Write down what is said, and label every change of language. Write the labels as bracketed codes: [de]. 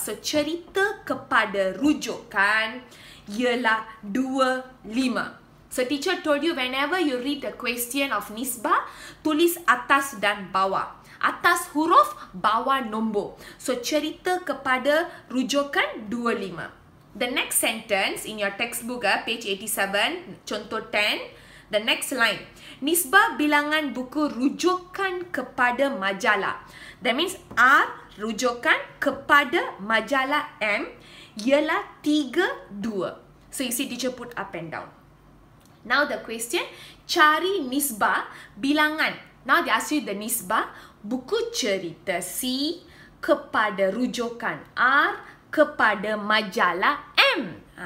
[ms] So cerita kepada rujukan ialah 25. [en] So teacher told you whenever you read the question of nisbah, [ms] tulis atas dan bawah. Atas huruf, bawah nombor. So cerita kepada rujukan 25. [en] The next sentence in your textbook, page 87, contoh 10, the next line. [ms] Nisbah bilangan buku rujukan kepada majalah. [en] That means [ms] R rujukan kepada majalah M ialah 32. [en] So you see teacher put up and down. Now the question, [ms] cari nisbah bilangan. [en] Now they ask you the nisbah [ms] buku cerita C kepada rujukan R kepada majalah M.